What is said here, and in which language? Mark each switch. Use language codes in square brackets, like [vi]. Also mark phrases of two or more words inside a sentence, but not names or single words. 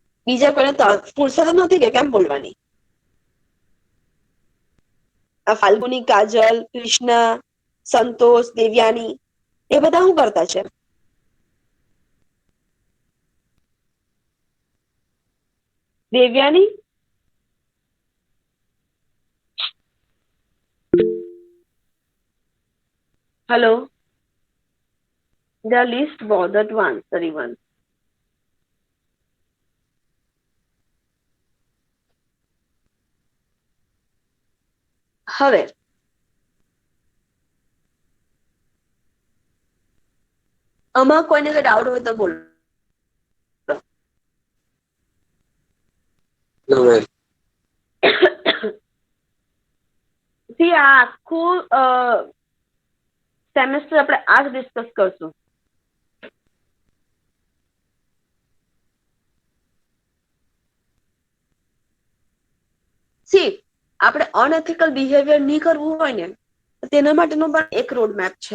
[gu] બીજા કોઈને ફુરસદ જ નથી કે કેમ બોલવાની? આ ફાલ્ગુની, કાજલ, કૃષ્ણા, સંતોષ, દેવ્યાની એ બધા શું કરતા છે? [en] દેવ્યાની hello, the least bothered to answer even. [gu] હવે આમાં કોઈને ડાઉટ હોય તો બોલો. [en] No, ma'am. See, [gu] આ આખું સેમેસ્ટર આપણે આ જ ડિસ્કસ કરશું. સી આપણે [en] unethical behavior [gu] નહીં કરવું હોય ને તેના માટેનો પણ એક [en] road map [gu] છે.